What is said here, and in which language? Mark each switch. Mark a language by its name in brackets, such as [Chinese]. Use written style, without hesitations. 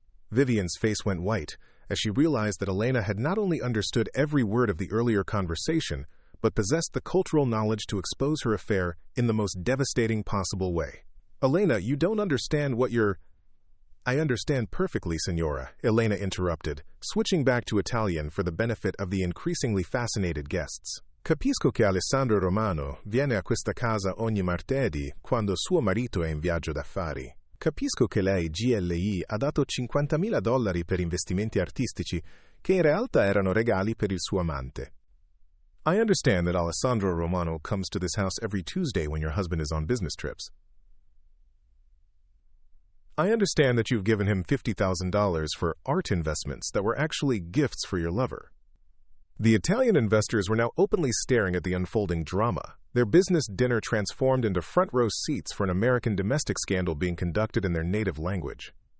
[English] Vivian's face went white as she realized that Elena had not only understood every word of the earlier conversation, but possessed the cultural knowledge to expose her affair in the most devastating possible way. "Elena, you don't understand what you're—" "I understand perfectly, signora," Elena interrupted, switching back to Italian for the benefit of the increasingly fascinated guests. [Italian] "Capisco che Alessandro Romano viene a questa casa ogni martedì quando suo marito è in viaggio d'affari. Capisco che lei, GLI, ha dato $50.000 per investimenti artistici che in realtà erano regali per il suo amante. [English] I understand that Alessandro Romano comes to this house every Tuesday when your husband is on business trips. I understand that you've given him $50,000 for art investments that were actually gifts for your lover." The Italian investors were now openly staring at the unfolding drama, their business dinner transformed into front-row seats for an American domestic scandal being conducted in their native language.